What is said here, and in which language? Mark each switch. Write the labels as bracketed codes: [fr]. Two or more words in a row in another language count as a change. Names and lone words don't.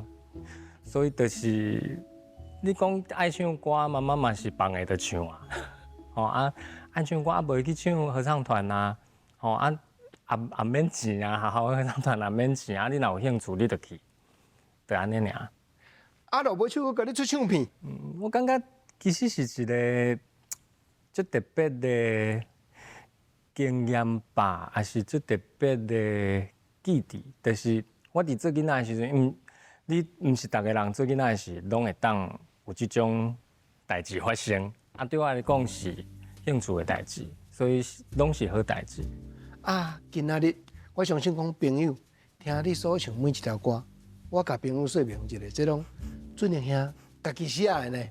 [nan] 所以就是你讲爱唱歌，妈妈嘛是放下就唱啊，爱唱歌啊，袂去唱合唱团啊，也免钱啊，学校合唱团也免钱啊，你若有兴趣，你就去，就安尼尔。啊，落尾手我甲你出唱片，我感觉其实是一个足特别的经验吧，还是最特别的记忆，就是我伫做囡仔的时阵，你毋是逐个人做囡仔的时，拢会当有即种代志发生。啊，对我来讲是兴趣的代志，所以拢是好代志。啊，今仔日我相信讲朋友听你所唱每一条歌，我甲朋友说明一下，这拢准兄兄家己写的呢。